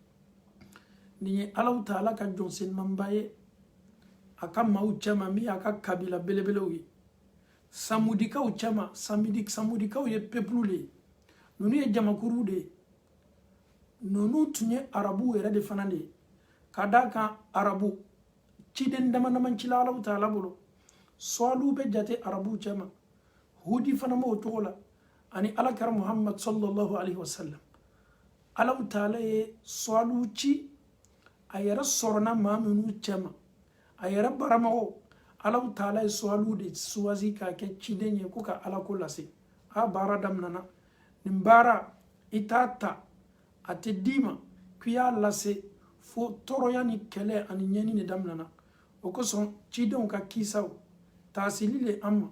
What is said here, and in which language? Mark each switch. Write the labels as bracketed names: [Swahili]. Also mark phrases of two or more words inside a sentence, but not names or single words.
[Bambara] nin ye alahu taala ka jɔnsenmanba ye a ka maaw cɛma min y'a ka kabila belebelew ye samudikaw cɛma samudikaw ye pepulu de ye ninnu ye jamakuru de ye ninnu tun ye arabuw yɛrɛ de fana de ye ka da kan arabu ciden dama dama cila alahu taala bolo sɔɔliw bɛ jate arabuw cɛma hudi fana m'o cogo la ani alakira muhammad [Arabic] صلى الله عليه وسلم [Bambara] alahu taala ye sɔɔliw ci a yɛrɛ sɔrɔna maa minnu cɛma a yɛrɛ baramɔgɔw alahu taala ye sɔɔliw de suwazi k'a kɛ ciden ye ko ka ala ko lase a baara daminana nin baara i t'a ta a tɛ d'i ma k'i y'a lase fo tɔɔrɔya ni kɛlɛ ani ɲɛni de daminana o kosɔn cidenw ka kisaw taasili le an ma